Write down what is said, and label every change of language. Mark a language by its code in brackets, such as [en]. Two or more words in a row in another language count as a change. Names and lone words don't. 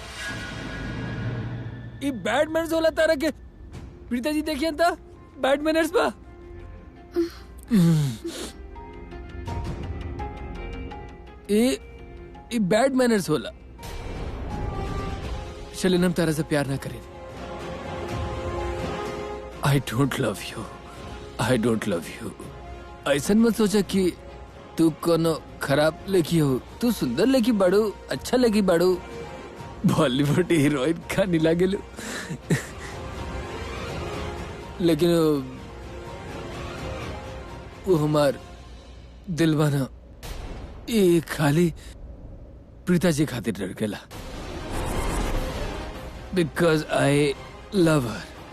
[bho] ये [en] bad manners [bho] होला तारा के। प्रीता जी देखिए ता [en] bad manners [bho] बा। ये [en] bad manners [bho] होला। शलिन हम तारा से प्यार ना करें। [en] I don't love you, I don't love you. [bho] ऐसा मत सोचा कि तू कोनो खराब लड़की हो। तू सुंदर लड़की बाड़ू, अच्छा लड़की बाड़ू, बॉलीवुड हीरोइन खानी लागेलू। लेकिन वो हमार दिलवाना ये खाली प्रीता जी खातिर डर गेला, [en] because I love her.